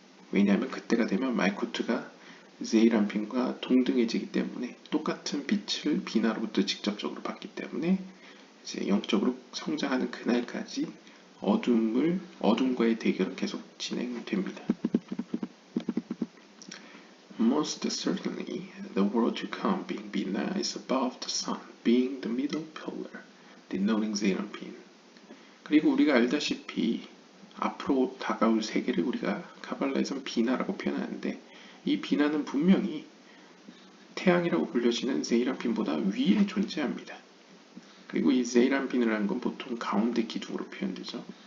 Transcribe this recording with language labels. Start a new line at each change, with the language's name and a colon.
Korean: 왜냐하면 그때가 되면 말쿠트가 세이란핀과 동등해지기 때문에 똑같은 빛을 비나로부터 직접적으로 받기 때문에 이제 영적으로 성장하는 그날까지 어둠과의 대결은 계속 진행됩니다.
English: Most certainly, the world to come being Bina is above the sun, being the middle pillar, denoting Zeranpin.
Korean: 그리고 우리가 알다시피 앞으로 다가올 세계를 우리가 카발라에서는 비나라고 표현하는데, 이 비나는 분명히 태양이라고 불려지는 세이란핀보다 위에 존재합니다. 그리고 이 세이란핀이라는 건 보통 가운데 기둥으로 표현되죠.